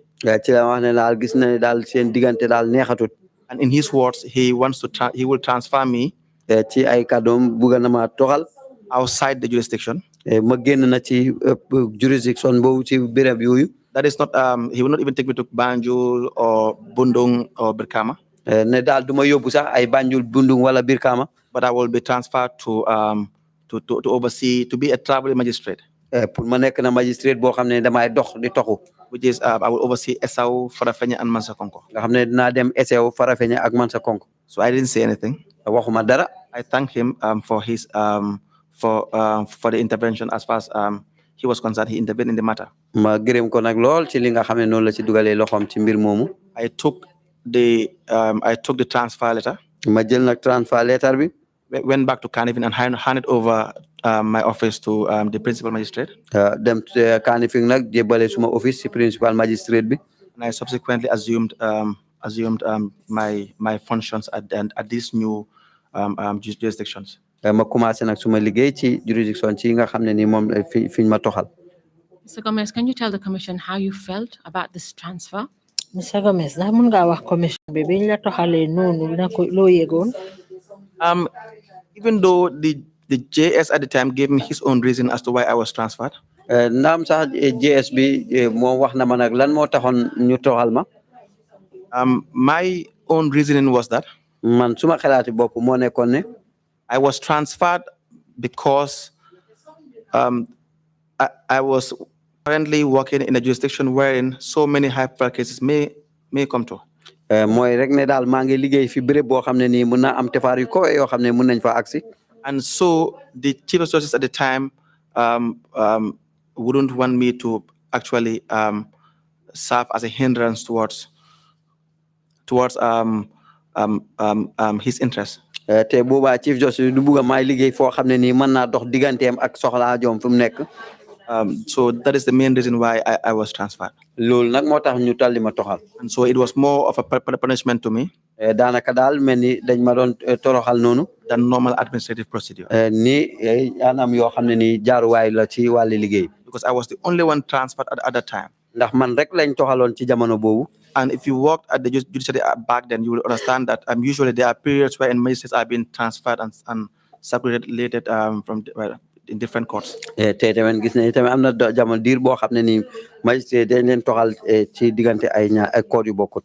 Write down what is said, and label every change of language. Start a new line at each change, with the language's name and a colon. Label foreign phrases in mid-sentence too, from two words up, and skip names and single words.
Wolof: ci la wax ne daal gis na ne daal seen diggante daal neexatut.
English: And in his words, he will transfer me
Wolof: ci ay kàddoom bugg na ma toxal.
English: outside the jurisdiction.
Wolof: ma génn na ci jurisdiction boobu ci béréb yooyu.
English: That is not, he will not even take me to Banjul or Bundung or Birkama.
Wolof: ne daal du ma yóbbu sax ay Banjul Bundung wala Birkama.
English: But I will be transferred to oversee, to be a traveling magistrate.
Wolof: pour ma nekk na magistrate boo xam ne damay dox di toxu.
English: Which is, I will oversee Esau, Farafenya, and Mansakonko.
Wolof: nga xam ne dinaa dem Esau Farafenya ak Mansakonko.
English: So I didn't say anything.
Wolof: waxuma dara.
English: I thank him for his for the intervention as far as he was concerned. He intervened in the matter.
Wolof: ma gërëm ko nag lool ci li nga xam ne noonu la ci dugalee loxoom ci mbir moomu.
English: I took the transfer letter.
Wolof: ma jël nag
English: transfer letter
Wolof: bi.
English: Went back to Kanifing and handed over my office to the principal magistrate.
Wolof: dem Kanifing nag jébbale suma office ci
English: principal magistrate
Wolof: bi.
English: And I subsequently assumed my functions at these new jurisdictions.
Wolof: ma commencé nag suma liggéey ci jurisdiction ci nga xam ne ni moom fiñ ma toxal.
English: Mr. Gomez, can you tell the commission how you felt about this transfer?
Wolof: Mr. Gomez ndax mun ngaa wax commission bi biñ la toxalee noonu na ko loo yëgoon.
English: Even though the JS at the time gave me his own reason as to why I was transferred.
Wolof: naam sax JS bi moom wax na ma nag lan moo taxoon ñu toxal ma.
English: My own reasoning was that
Wolof: man suma xalaati bopp moo nekkoon ne.
English: I was transferred because I was currently working in a jurisdiction wherein so many high-profile cases may come to.
Wolof: mooy rek ne daal maa ngi liggéey fi béréb boo xam ne nii mun na am tefaar yu kowe yoo xam ne mun nañ fa agsi.
English: And so the Chief of Justice at the time wouldn't want me to actually serve as a hindrance towards his interest.
Wolof: te boobaa
English: Chief Justice
Wolof: du bugg a may liggéey foo xam ne nii mën naa dox digganteem ak soxlaa joom fu mu nekk.
English: So that is the main reason why I was transferred.
Wolof: loolu nag moo tax ñu talli ma toxal.
English: And so it was more of a punishment to me
Wolof: daanaka daal mel ni dañ ma doon toroxal noonu.
English: than normal administrative procedure.
Wolof: ni anam yoo xam ne nii jaaruwaay la ci wàlli liggéey.
English: Because I was the only one transferred at that time.
Wolof: ndax man rek lañ toxaloon ci jamono boobu.
English: And if you worked at the judiciary back then, you will understand that usually there are periods where magistrates are being transferred and circulated in different courts.
Wolof: te tamit gis nañu tamit am na jamono diir boo xam ne nii magistrat dañ leen toxal ci diggante ay court yu bokkut.